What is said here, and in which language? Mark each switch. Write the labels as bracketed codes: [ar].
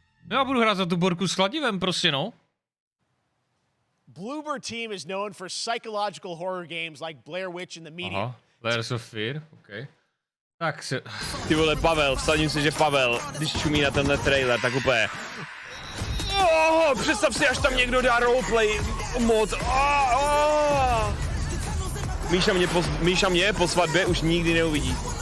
[cs] Já budu hrát za tu borku s chladivem, prostě, no. [en] Bloober team is known for psychological horror games like Blair Witch and the Medium. [cs] Aha, Layers of Fear, ok. Tak se... Ty vole, Pavel, vsadím si, že Pavel, když čumí na tenhle trailer, tak úplně... Oh, představ si, až tam někdo dá roleplay moc. Míša mě po svatbě už nikdy neuvidí.